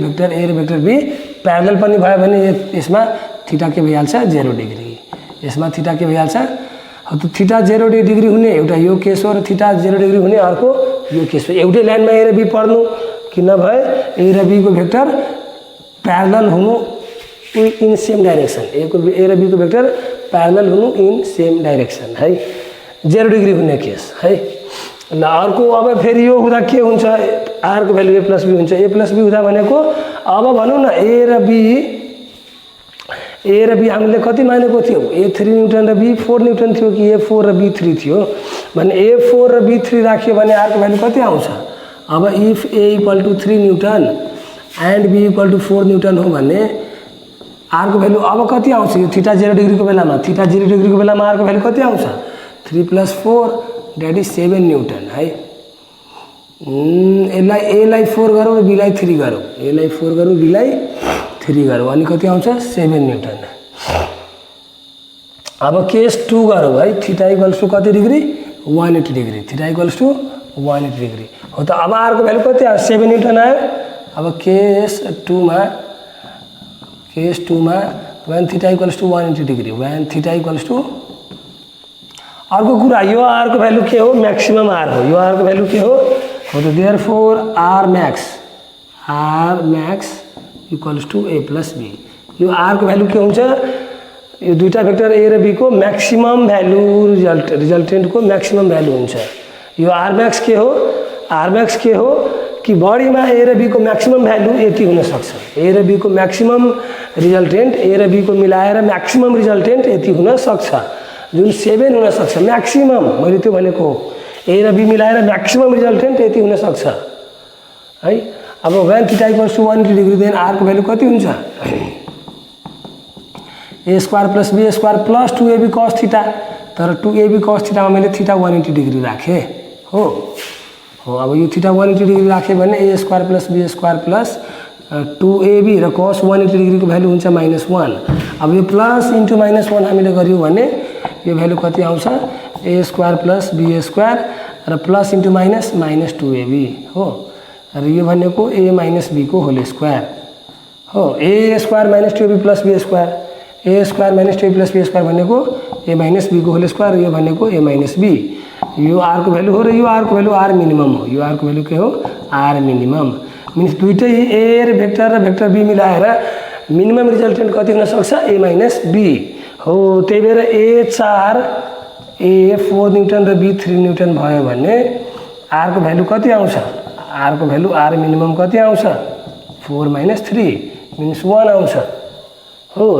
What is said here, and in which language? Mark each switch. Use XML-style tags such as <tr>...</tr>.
<ne>Vector ए र vector be parallel पनि भयो भने यसमा थीटा के भइहाल्छ 0 डिग्री, यसमा थीटा के भइहाल्छ। त थीटा 0 डिग्री हुने एउटा यो केस हो र थीटा 0 डिग्री हुने अर्को यो केस हो। एउटै लाइनमा ए र बी पर्नु कि नभए ए र बी को भेक्टर प्यारलल हुनु इन सेम डाइरेक्सन। ए र बी को भेक्टर प्यारलल हुनु इन सेम डाइरेक्सन है, 0 डिग्री हुने केस है। ल अर्को अब फेरि यो हुँदा के हुन्छ, आर को भ्यालु ए प्लस बी हुन्छ। ए प्लस बी हुँदा भनेको अब भनौँ न ए र बी हामीले कति मानेको थियो, ए 3 न्युटन र बी 4 न्युटन थियो कि ए 4 र बी 3 थियो भने ए 4 र बी 3 राख्यो भने आर को भ्यालु कति आउँछ। अब if A equal two 3 newton and be equal two 4 newton हो भने आर को भ्यालु अब कति आउँछ। यो थीटा 0 डिग्री को बेलामा, थीटा 0 डिग्री को बेलामा आर को भ्यालु कति आउँछ 3 + 4 दैट इज 7 न्युटन है। एलाई 4 गरौँ र बीलाई 3 गरौँ, एलाई 4 गरौँ बीलाई 3 गरौँ अनि कति आउँछ 7 न्युटन। अब केस 2 गरौँ है। थीटा इक्वल्स टू कति degree 180 degree, theta equals two 180 degree हो। त अब आर को भ्यालु कति आयो 7 न्युटन आयो। अब केस 2 मा one theta equals two 180 degree, one theta equals two अर्को कुरा यो आर को भ्यालु के हो मैक्सिमम आर हो। यो आर को भ्यालु के हो त</ne> <en>Therefore R max equals to A plus B.</en> <ne>यो आर को भ्यालु के हुन्छ, यो दुईटा भेक्टर ए र बी को मैक्सिमम भ्यालु रिजल्टेंट को मैक्सिमम भ्यालु हुन्छ। यो आर मैक्स के हो, आर मैक्स के हो कि बडीमा ए र बी को मैक्सिमम भ्यालु यति हुन सक्छ। ए र बी को मैक्सिमम रिजल्टेंट ए र बी को मिलाएर मैक्सिमम रिजल्टेंट यति हुन सक्छ, जुन 7 हुन सक्छ मैक्सिमम। मैले त्यो भनेको ए र बी मिलाएर मैक्सिमम रिजल्टेंट यति हुन सक्छ है। अब one theta equals two 180 degree then are को भ्यालु कति हुन्छ ए square plus be square plus 2ab cos theta. तर 2ab cos थीटा में मैले थीटा 180 डिग्री राखेँ हो। अब यो थीटा 180 डिग्री राखेँ भने ए square plus be square plus 2ab र cos 180 डिग्री को भ्यालु हुन्छ -1। अब यो प्लस इन्टु -1 हामीले गर्यौं भने यो भ्यालु कति आउँछ ए स्क्वायर प्लस बी स्क्वायर र प्लस इन्टु माइनस -2ab हो। र यो भनेको ए माइनस बी को होल स्क्वायर हो। ए square -2ab plus be square, A square -2ab plus be square भनेको ए माइनस बी को होल स्क्वायर, यो भनेको ए माइनस बी। यो आर को भ्यालु हो र यो आर को भ्यालु आर मिनिमम हो। यो आर को भ्यालु के हो आर मिनिमम। मिन्स दुईटै ए र भेक्टर बी मिलाएर मिनिमम रिजल्टेंट कति हुन सक्छ ए माइनस बी हो। त्यही भएर ए 4 ए 4 न्युटन र बी 3 न्युटन भयो भने आर को भ्यालु कति आउँछ, आर को भ्यालु आर मिनिमम कति आउँछ 4 - 3 मिन्स 1 आउँछ हो।</ne>